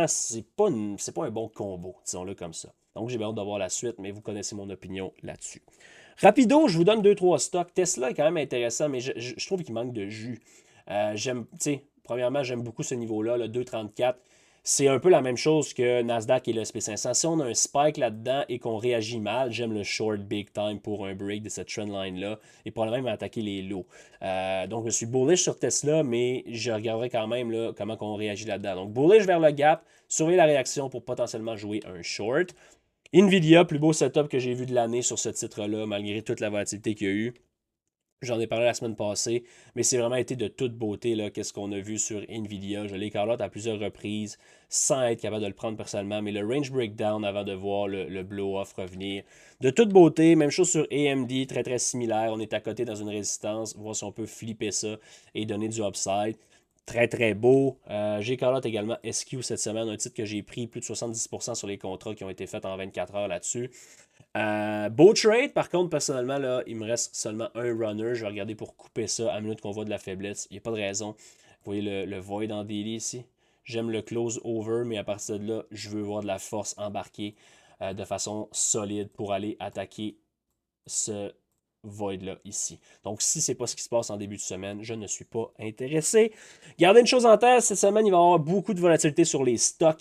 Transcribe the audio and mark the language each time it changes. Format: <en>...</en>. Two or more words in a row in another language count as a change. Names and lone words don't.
<fr>C'est pas un bon combo, disons-le comme ça. Donc, j'ai hâte de voir la suite, mais vous connaissez mon opinion là-dessus. Rapido, je vous donne 2-3 stocks. Tesla est quand même intéressant, mais je trouve qu'il manque de jus. Premièrement, j'aime beaucoup ce niveau-là, le 2,34. C'est un peu la même chose que Nasdaq et le SP500. Si on a un spike là-dedans et qu'on réagit mal, j'aime le</fr> <en>short big time</en> <fr>pour un break de cette trendline-là et probablement attaquer les lows. Donc, je suis bullish sur Tesla, mais je regarderai quand même là, comment on réagit là-dedans. Donc, bullish vers le gap, surveiller la réaction pour potentiellement jouer un short. Nvidia, plus beau setup que j'ai vu de l'année sur ce titre-là, malgré toute la volatilité qu'il y a eu. J'en ai parlé la semaine passée, mais c'est vraiment été de toute beauté, là, qu'est-ce qu'on a vu sur Nvidia. Je l'ai call-out à plusieurs reprises, sans être capable de le prendre personnellement, mais le</fr> <en>range breakdown</en> <fr>avant de voir le blow-off revenir. De toute beauté, même chose sur AMD, très très similaire. On est à côté dans une résistance, voir si on peut flipper ça et donner du upside. Très très beau. J'ai call-out également SQ cette semaine, un titre que j'ai pris plus de 70% sur les contrats qui ont été faits en 24 heures là-dessus. Beau trade, par contre, personnellement, là, il me reste seulement un runner. Je vais regarder pour couper ça à minute qu'on voit de la faiblesse. Il n'y a pas de raison. Vous voyez le void en daily ici. J'aime le</fr> <en>close over,</en> <fr>mais à partir de là, je veux voir de la force embarquée de façon solide pour aller attaquer ce void-là ici. Donc, si ce n'est pas ce qui se passe en début de semaine, je ne suis pas intéressé. Gardez une chose en tête, cette semaine, il va y avoir beaucoup de volatilité sur les stocks.</fr>